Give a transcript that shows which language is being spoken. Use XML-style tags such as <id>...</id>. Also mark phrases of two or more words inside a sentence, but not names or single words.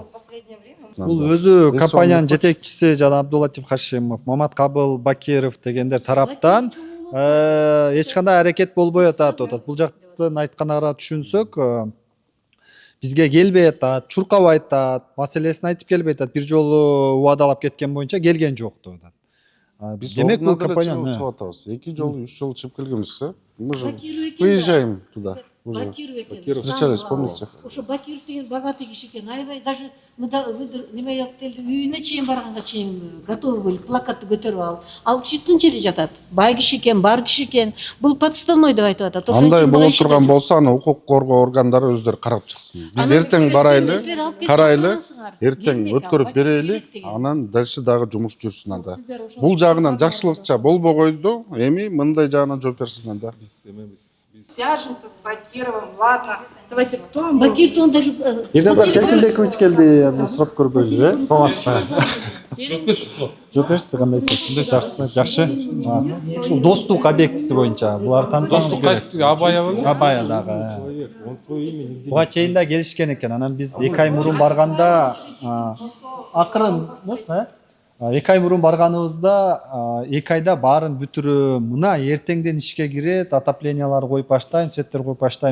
<ky>Бул өзү компаниянын жетекчиси жана Абдулатиф Хашимов, Маматкабыл Бакиров дегендер тараптан эч кандай аракет болбой атат. Бул жактын айтканына түшүнсөк, бизге келбей атат, чуркабай атат, маселесин айтып келбей атат. Бир жолу убадалап кеткен боюнча келген жок деп атат. Демек бул компания чыгып атабыз. 2 жолу, 3 жолу чыгып келгенбиз,</ky> <ru>мы же выезжаем туда. Бакиров встречались, помните?</ru> <ky>Ошо Бакиров деген богатый киши экен. Аябай даже неме келди, үйүнө чейин барганга чейин</ky> <ru>готовы были</ru> <ky>плакатты көтөрүп алып. Ал киши тынч эле жатат. Бай киши экен, бар киши экен. Бул подставной деп айтып атат. Андай болуп турган болсо, аны укук коргоо органдары өздөрү карап чыксын. Биз эртең барайлы, карайлы, эртең өткөрүп берели, анан дальше дагы жумуш жүрсүн анда. Бул жагынан жакшылыкча болбой койду, эми мындай жагынан жооп берсин анда.</ky> <ru>Свяжемся с Бакировым, ладно. Давайте, кто он был? Бакиров он даже...</ru> <ky>Ирназар Сесилбекович келди, сурап көрбөйлү, саламатсызбы? Жок эч кандайсыз? Жакшы. Ушул достук объектиси боюнча булар таанысаңыз керек. Достук кайсы? Абаева? Абая дагы. Буга чейин да келишкен экен. Анан биз 2 ай мурун барганда акырын, 2 ай мурун барганыбызда 2 айда баарын бүтүрүп, мына эртеңден ишке кирет, отоплениялар коюп баштайм, светтер коюп баштайм деди эле.</ky>